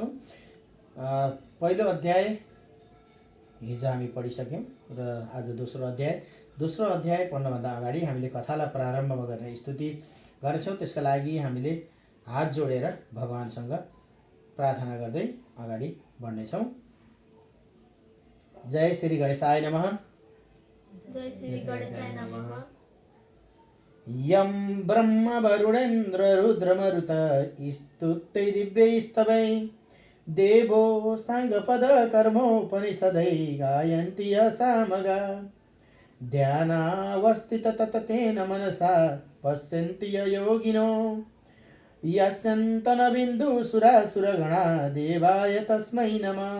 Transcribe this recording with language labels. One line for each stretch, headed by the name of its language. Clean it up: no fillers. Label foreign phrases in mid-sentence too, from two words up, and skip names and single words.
Nepali: पहिलो अध्याय हिजो हामी पढिसक्यौँ र आज दोस्रो अध्याय पढ्नुभन्दा अगाडि हामीले कथालाई प्रारम्भ गर्ने स्तुति गर्छौँ। त्यसका लागि हामीले हात जोडेर भगवानसँग प्रार्थना गर्दै अगाडि बढ्नेछौँ।
Sanskrit: जय श्री गणेशाय नमः। जय श्री गणेशाय नमः। यं ब्रह्म वरुणेन्द्र रुद्रमरुत स्तुत्यै दिव्यैस्तवै देवो साङ्गपद कर्मोपनिषदै गायन्ति यसामगा ध्यानावस्थित तततेन मनसा पश्यन्ति योगिनो यस्यन्तनबिन्दुसुरासुरगणा देवाय तस्मै नमः।